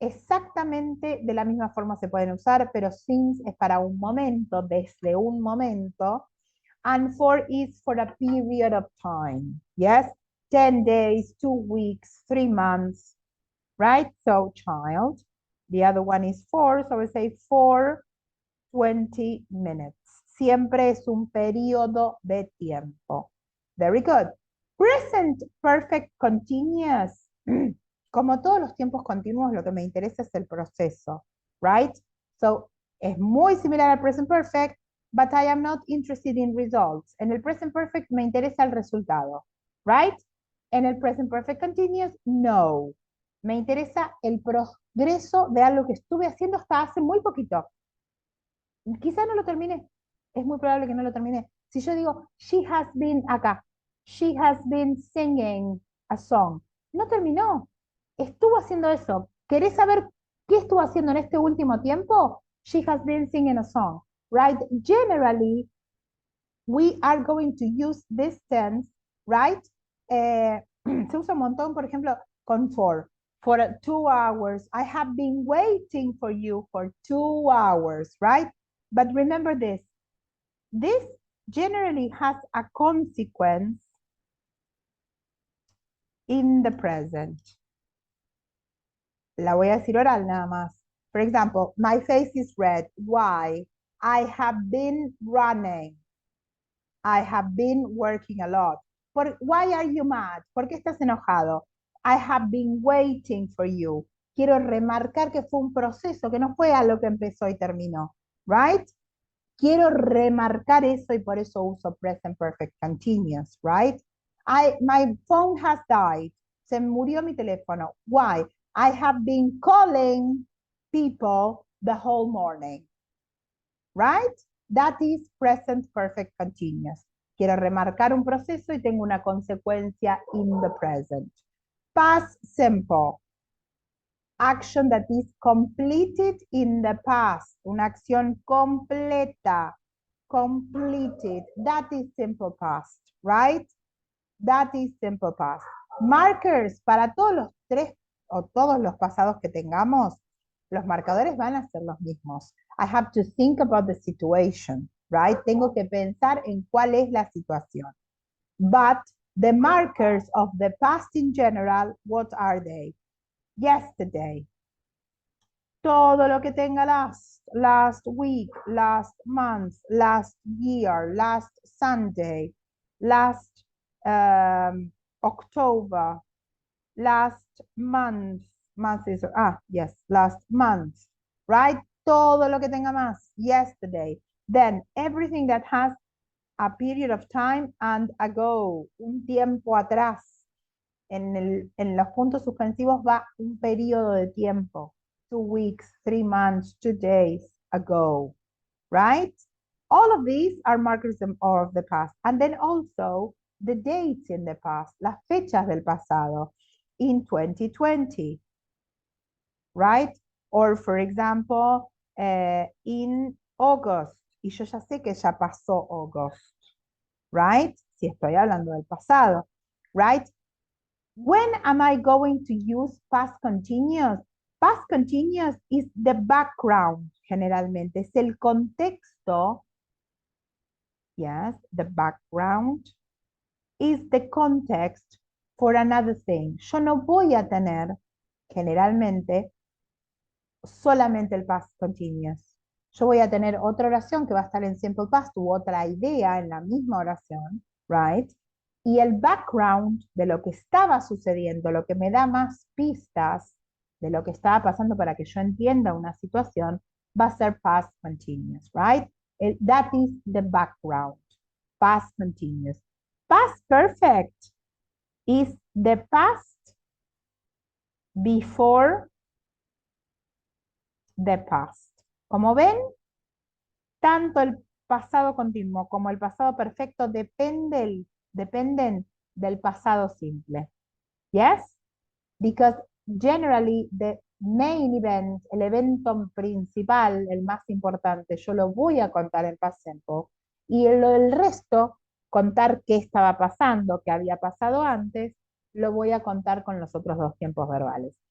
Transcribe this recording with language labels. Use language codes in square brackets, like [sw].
[es] Exactamente de la misma forma se pueden usar, pero since es para un momento, desde un momento, [en] and for is for a period of time. Yes, 10 days, 2 weeks, 3 months, right? So child. The other one is for, so we say for 20 minutes. [es] Siempre es un periodo de tiempo. [en] Very good. Present perfect continuous. [es] Como todos los tiempos continuos, lo que me interesa es el proceso, right? [en] So, [es] es muy similar al [en] present perfect, but I am not interested in results. [es] En el present perfect me interesa el resultado, right? En el present perfect continuous, no. Me interesa el progreso de algo que estuve haciendo hasta hace muy poquito. Quizá no lo terminé. Es muy probable que no lo terminé. Si yo digo, [en] she has been acá, she has been singing a song. [es] No terminó. Estuvo haciendo eso. ¿Querés saber qué estuvo haciendo en este último tiempo? [en] She has been singing a song, right? Generally, we are going to use this tense, right? [es] Se usa un montón, por ejemplo, [en] con for 2 hours. I have been waiting for you for 2 hours, right? But remember this. This generally has a consequence in the present. [es] La voy a decir oral nada más. [en] For example, my face is red. Why? I have been running. I have been working a lot. Why are you mad? [es] ¿Por qué estás enojado? [en] I have been waiting for you. [es] Quiero remarcar que fue un proceso, que no fue algo que empezó y terminó. Right? Quiero remarcar eso y por eso uso present perfect continuous, right? [en] My phone has died. [es] Se murió mi teléfono. [en] Why? I have been calling people the whole morning, right? That is present perfect continuous. [es] Quiero remarcar un proceso y tengo una consecuencia [en] in the present. Past simple. Action that is completed in the past. [es] Una acción completa. Completed. [en] That is simple past, right? That is simple past. [es] Markers para todos los 3 o todos los pasados que tengamos, los marcadores van a ser los mismos. [en] I have to think about the situation, right? [es] Tengo que pensar en cuál es la situación. [en] But the markers of the past in general, what are they? Yesterday. [es] Todo lo que tenga [en] last week, last month, last year, last Sunday, last October, last month is, yes, last month, right? [es] Todo lo que tenga más, [en] yesterday. Then everything that has a period of time and ago, [es] un tiempo atrás. En los puntos suspensivos va un periodo de tiempo. [en] 2 weeks, 3 months, 2 days ago, right? All of these are markers of the past. And then also the dates in the past, [es] las fechas del pasado, [en] in 2020, right? Or for example, in August, [es] y yo ya sé que ya pasó [en] August, right? Si estoy hablando del pasado, right? When am I going to use past continuous? Past continuous is the background, generalmente. [es] Es el contexto. [en] Yes, the background is the context for another thing. [es] Yo no voy a tener, generalmente, solamente el past continuous. Yo voy a tener otra oración que va a estar en simple past u otra idea en la misma oración, right? Y el background de lo que estaba sucediendo, lo que me da más pistas de lo que estaba pasando para que yo entienda una situación, va a ser past continuous, right? [en] That is the background, past continuous. Past perfect is the past before the past. [es] Como ven, tanto el pasado continuo como el pasado perfecto dependen del pasado simple. Yes? [en] Because generally the main event, [es] el evento principal, el más importante, yo lo voy a contar en past simple y el resto, contar qué estaba pasando, qué había pasado antes, lo voy a contar con los otros 2 tiempos verbales.